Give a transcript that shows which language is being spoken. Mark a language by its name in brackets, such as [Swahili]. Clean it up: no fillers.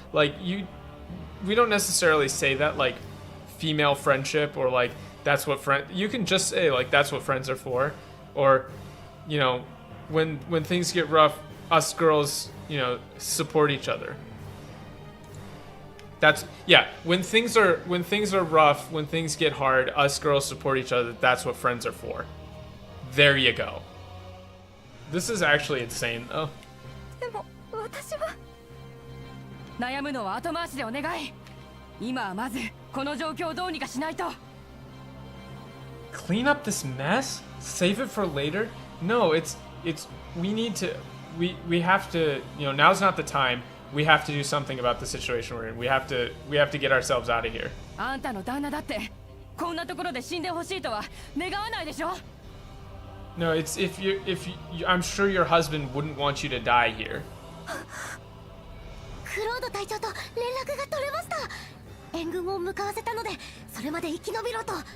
[English] Like, we don't necessarily say that, like female friendship, or like that's what you can just say like that's what friends are for, or, you know, when things get rough, us girls, you know, support each other. That's, yeah, when things are rough, when things get hard, us girls support each other. That's what friends are for. There you go. This is actually insane though. [Japanese] でも私は悩むのは後回しでお願い。今はまずこの状況をどうにかしないと。 [English] Clean up this mess? Save it for later? No, it's we need to, we have to, you know, now's not the time. We have to do something about the situation we're in. We have to get ourselves out of here. [Japanese] あんたの旦那だってこんなところで死んでほしいとは願わないでしょ。 [English] No, it's if you I'm sure your husband wouldn't want you to die here. [Japanese] クロード隊長と連絡が取れました。援軍を向かわせたので、それまで生き延びろと。